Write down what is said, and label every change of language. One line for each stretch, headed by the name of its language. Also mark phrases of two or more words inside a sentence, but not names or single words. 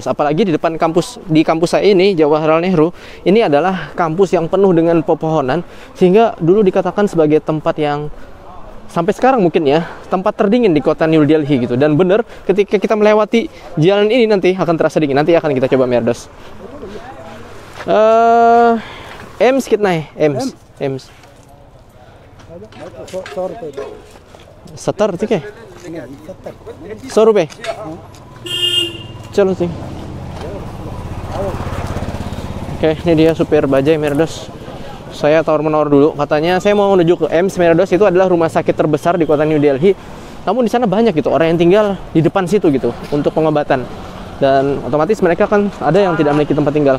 Indonesian: Apalagi di depan kampus, di kampus saya ini Jawaharlal Nehru, ini adalah kampus yang penuh dengan pepohonan, sehingga dulu dikatakan sebagai tempat yang sampai sekarang mungkin ya tempat terdingin di kota New Delhi gitu. Dan bener, ketika kita melewati jalan ini nanti akan terasa dingin. Nanti akan kita coba Merdos. Ems kita naik, Ems.
Hindi: 70 ठीक है 100 रुपए चलो sih.
Indonesian: Oke, ini dia supir bajai Mirados. Saya tawar-menawar dulu, katanya saya mau menuju ke EMS Mirados, itu adalah rumah sakit terbesar di kota New Delhi. Namun di sana banyak gitu orang yang tinggal di depan situ gitu untuk pengobatan. Dan otomatis mereka kan ada yang tidak memiliki tempat tinggal.